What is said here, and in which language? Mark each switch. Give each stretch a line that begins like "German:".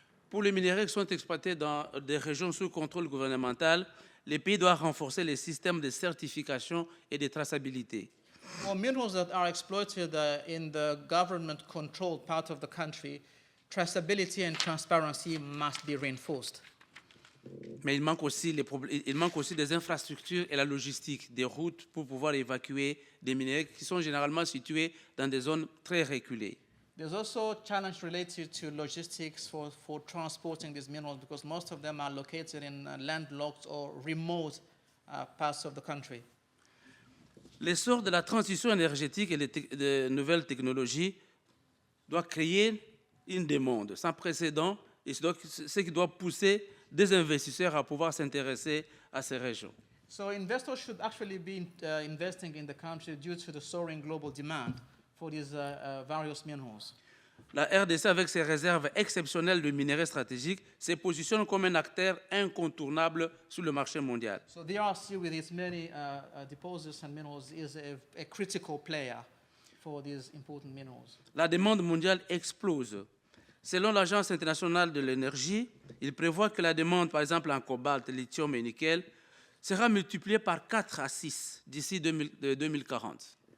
French: Pour les minerais qui sont exploités dans des régions sous contrôle gouvernemental, les pays doivent renforcer les systèmes de certification et de traçabilité.
English: For minerals that are exploited in the government-controlled part of the country, traceability and transparency must be reinforced.
French: Mais il manque aussi des infrastructures et la logistique, des routes pour pouvoir évacuer des minerais qui sont généralement situés dans des zones très reculées.
English: There's also a challenge related to logistics for transporting these minerals because most of them are located in landlocked or remote parts of the country.
French: L'essor de la transition énergétique et des nouvelles technologies doit créer une demande sans précédent et ce qui doit pousser des investisseurs à pouvoir s'intéresser à ces régions.
English: So investors should actually be investing in the country due to the soaring global demand for these various minerals.
French: La RDC, avec ses réserves exceptionnelles de minerais stratégiques, se positionne comme un acteur incontournable sur le marché mondial.
English: So DRC, with its many deposits and minerals, is a critical player for these important minerals.
French: La demande mondiale explose. Selon l'Agence internationale de l'énergie, il prévoit que la demande, par exemple en cobalt, lithium et nickel, sera multipliée par 4 à 6 d'ici 2040.